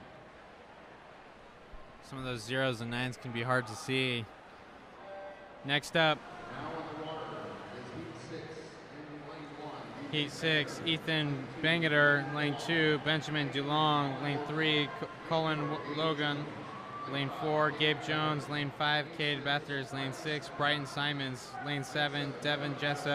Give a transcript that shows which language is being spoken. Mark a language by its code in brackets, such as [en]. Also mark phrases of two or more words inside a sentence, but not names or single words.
[en] Some of those zeros and nines can be hard to see. Next up, Heat 6, Ethan Bangeter. Lane 2, Benjamin DeLong. Lane 3, Colin Logan. Lane 4, Gabe Jones. Lane 5, Cade Bethers. Lane 6, Brighton Simons. Lane 7, Devin Jessup.